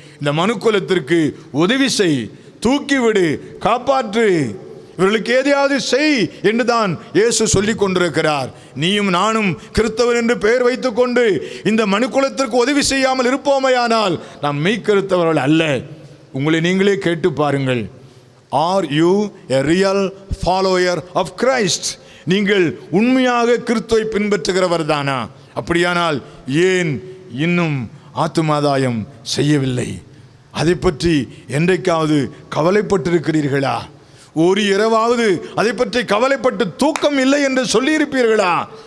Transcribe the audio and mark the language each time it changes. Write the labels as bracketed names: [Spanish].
[Tamil] இந்த மனுக்குலத்திற்கு உதவி செய், தூக்கிவிடு, காப்பாற்று, இவர்களுக்கு எதையாவது செய் என்றுதான் இயேசு சொல்லி கொண்டிருக்கிறார். நீயும் நானும் கிறிஸ்தவர் என்று பெயர் வைத்துக்கொண்டு இந்த மனுக்குலத்திற்கு உதவி செய்யாமல் இருப்போமையானால் நாம் மெய்க்கிறிஸ்தவர்கள் அல்ல. உங்களை நீங்களே கேட்டு பாருங்கள். [English] Are you a real follower of Christ? [Tamil] நீங்கள் உண்மையாக கிறிஸ்துவை பின்பற்றுகிறவர் தானா? அப்படியானால் ஏன் இன்னும் ஆத்துமாதாயம் செய்யவில்லை? அதை பற்றி என்றைக்காவது கவலைப்பட்டிருக்கிறீர்களா? ஒரு இரவாவது அதை பற்றி கவலைப்பட்டு தூக்கம் இல்லை என்று சொல்லியிருப்பீர்களா?